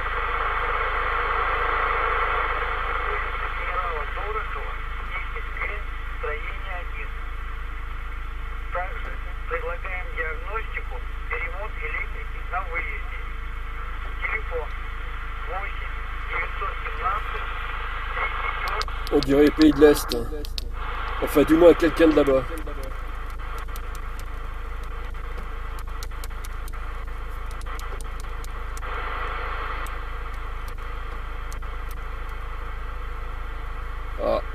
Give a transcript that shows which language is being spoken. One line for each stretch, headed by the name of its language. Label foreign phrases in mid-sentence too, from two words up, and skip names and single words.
Russian: Улица генерала Дорохова, 10Г, строение 1. Также предлагаем диагностику и ремонт электрики на выезде. Телефон 8 917 3
French: On dirait les pays de l'Est. Enfin, du moins quelqu'un de là-bas. Ah.